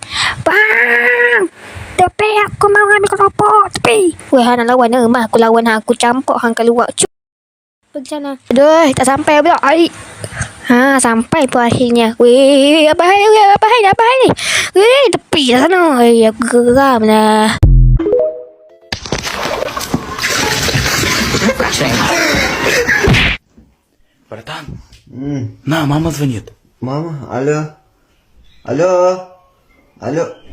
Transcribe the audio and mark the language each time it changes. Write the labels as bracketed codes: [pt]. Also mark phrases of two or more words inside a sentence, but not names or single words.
[ms] Tepi, aku mau ambil keropok. Tepi. Weh, hang nak lawan ke? Mah aku lawan hang. Aku campur hang keluar. Pergi sana. Aduh, tak sampai pula. Ai. Ha, sampai pun akhirnya. Weh, apa hal ni? Weh, tepi dah sana. Aku geram lah. [ru] Братан, на, мама звонит. Мама, алло. Алло. Алло.